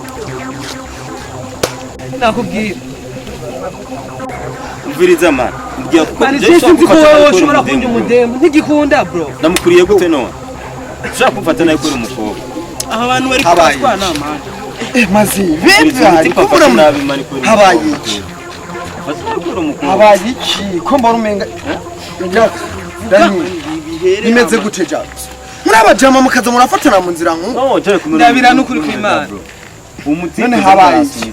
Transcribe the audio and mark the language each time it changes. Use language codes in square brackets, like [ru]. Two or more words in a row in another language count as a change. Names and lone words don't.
[rn] Nakubwira. Umviriza man. Ngiye Bani sinzi ko wowe ushobora kunja umudemo. Nigikunda bro. Namukuriye gute none? Ushaka kumfata nawe kuri umukobwa. Aba bantu bari kwatwana man. Mazi, vipi? Kubura nabi mani kuri. Habaye iki? habaye iki ko mbona umenga Dani bimeze gute jack muri abajama mukaza murafatana mu nzira nko ndabira n'ukuri kw'Imana none habaye iki